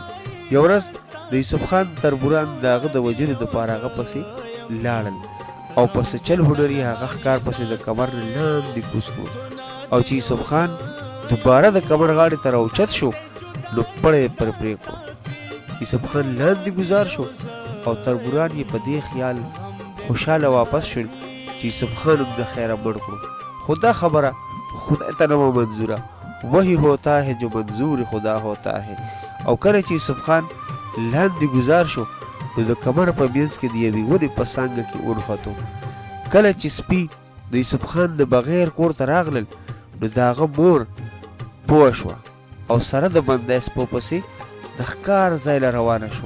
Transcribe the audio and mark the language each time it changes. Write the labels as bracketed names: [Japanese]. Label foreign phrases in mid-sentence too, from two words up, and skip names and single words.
[Pashto] یو ورځ د یوسف خان تربوران د هغه د وژلو دپاره هغه پسې لاړل او په څه چل هنر یې هغه ښکار پسې د کمر نه لاندې کوز کړو، او چې یوسف خان دوباره د کمر غاړې ته راوچت شو نو پړی یې پر پرې کړو. یوسف خان لاندې ګزار شو او تربوران یې په دې خیال خوشحاله واپس شول چې یوسف خان هم د خیره مړ کړو. خو دا خبره خدای ته نه وه منظوره. [Urdu] وہی ہوتا ہے جو منظور خدا ہوتا ہے. [Pashto] او کله چې یوسف خان لاندې ګزار شو نو د کمر په منځ کې د یوې ونې په څانګه کې ونښتو. کله چې سپي د یوسف خان د بغیر کور ته راغلل نو د هغه مور پوه شوه او سره د بندی سپو پسې د ښکار ځای له روانه شوه.